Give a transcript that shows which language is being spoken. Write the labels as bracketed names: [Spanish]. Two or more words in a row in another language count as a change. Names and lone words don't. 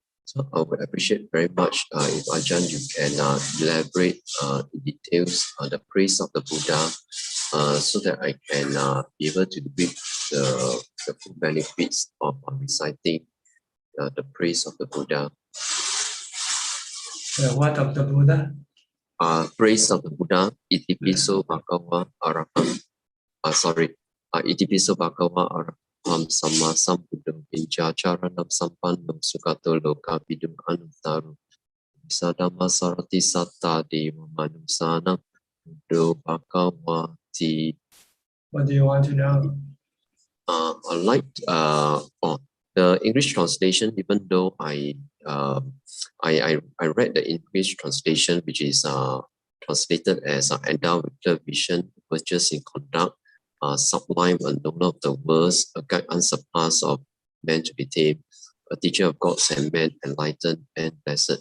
[English] So I would appreciate very much if Ajahn you can elaborate in details the praise of the Buddha, so that I can be able to reap the full benefits of reciting the praise of the Buddha. What of the Buddha? Praise of the Buddha, [Pali] Itipiso Bhagawa Araham. Itipiso Bhagawa Araham Sama Sambuddham Pinchacharanam Sampannam Sukato Loka Vidum Anutaru Visadama Sarati Satta Deva Manusanam Buddho Bhagavati. [English] What do you want to know? I like the English translation, even though I read the English translation, which is translated as endowed with clear vision, virtuous in conduct, sublime and known of the words, a guide unsurpassed of men to be tamed, a teacher of gods and men, enlightened and blessed.